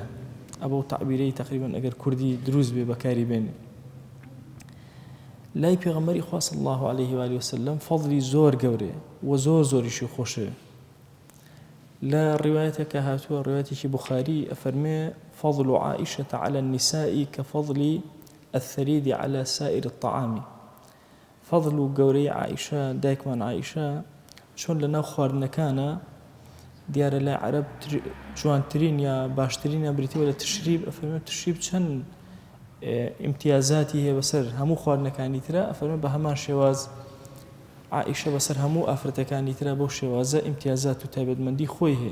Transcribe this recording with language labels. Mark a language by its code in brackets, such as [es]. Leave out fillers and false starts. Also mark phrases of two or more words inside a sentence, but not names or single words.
[ckb] ئەبەو تعبیرەی تقریبا ئەگەر کوردی دروست بێ بەکاری بێنێ. لای پێغەمبەری خوا [ar] صلی الله عليه وسلم [ckb] فەضلی زۆر گەورەیە و زۆر زۆریشی خۆشەوێ. لە ڕیوایەتێکە هاتووە، ڕیوایەتێکی بوخاری ئەفەرمێ [ar] فضل عائشة على النساء كفضل الثريد على سائر الطعام. [ckb] فضل و گەورەی عائیشە، دایکمان عائیشە، چۆن لەناو خواردنەکانە دیارە لای عەرەب جوانترین یا باشترینە بریتەوە لە تشریب. ئەفەرمێ تشریب چەند ئیمتیازاتی هەیە بەسەر هەموو خواردنەکانی ترە. ئەفەرمێ بە هەمان شێواز عائیشە بەسەر هەموو ئافرەتەکانی ترە بەو شێوازە ئیمتیازات و تایبەتمەندی خۆی هەیە.